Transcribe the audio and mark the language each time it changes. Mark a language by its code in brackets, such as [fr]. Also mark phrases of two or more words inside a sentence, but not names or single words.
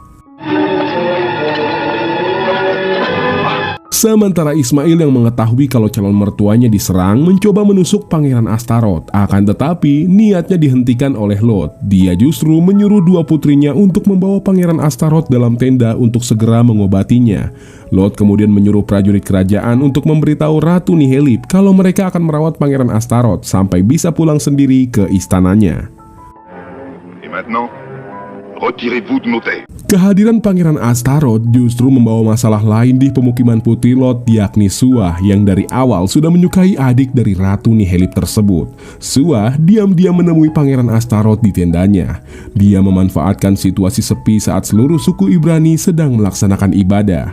[id] Sementara Ismail yang mengetahui kalau calon mertuanya diserang mencoba menusuk Pangeran Astaroth, akan tetapi niatnya dihentikan oleh Lot. Dia justru menyuruh dua putrinya untuk membawa Pangeran Astaroth dalam tenda untuk segera mengobatinya. Lot kemudian menyuruh prajurit kerajaan untuk memberitahu Ratu Nihelip kalau mereka akan merawat Pangeran Astaroth sampai bisa pulang sendiri ke istananya. [fr] Et maintenant, retirez-vous de nos terres. [id] Kehadiran Pangeran Astaroth justru membawa masalah lain di pemukiman putri Lot, yakni Suah yang dari awal sudah menyukai adik dari Ratu Nihelip tersebut. Suah diam-diam menemui Pangeran Astaroth di tendanya. Dia memanfaatkan situasi sepi saat seluruh suku Ibrani sedang melaksanakan ibadah.